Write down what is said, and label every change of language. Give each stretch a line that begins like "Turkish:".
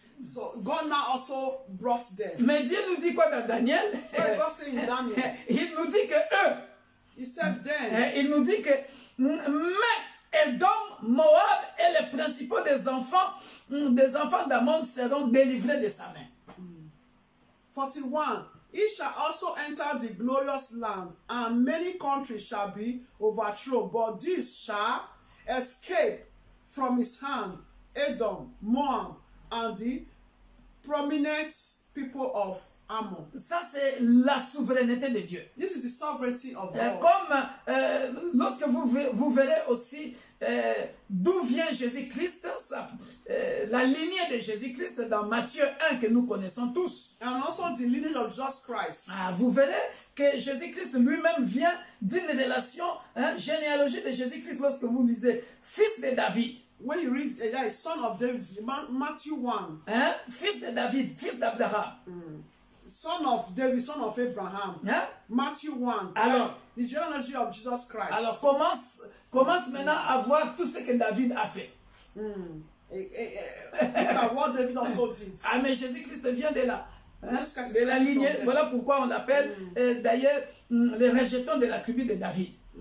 English: So God now also brought them.
French: Mais Dieu nous dit quoi dans Daniel?
English: God said in Daniel,
French: Il nous dit que eux,
English: He said then,
French: il nous dit que mais Édom, Moab et les principaux des enfants d'Ammon seront délivrés de sa main. 41.
English: He shall also enter the glorious land, and many countries shall be overthrown, but this shall escape from his hand, Edom, Moab, and the prominent people of Ammon.
French: Ça, c'est la souveraineté de Dieu.
English: This is the sovereignty of God.
French: Comme lorsque vous verrez aussi d'où vient Jésus-Christ, la lignée de Jésus-Christ dans Matthieu 1 que nous connaissons tous.
English: And also the lineage of Jesus Christ.
French: Vous verrez que Jésus-Christ lui-même vient d'une relation généalogique de Jésus-Christ lorsque vous lisez fils de David.
English: When you read son of David, Matthew 1.
French: Fils de David, fils d'Abraham.
English: Son of David, son of Abraham. Matthew 1.
French: Alors,
English: the genealogy of Jesus Christ.
French: Alors commence maintenant à voir tout ce que David a fait.
English: Look at what David also did.
French: Ah, mais Jésus-Christ vient de là. De la lignée. Voilà pourquoi on l'appelle d'ailleurs les rejetons de la tribu de David.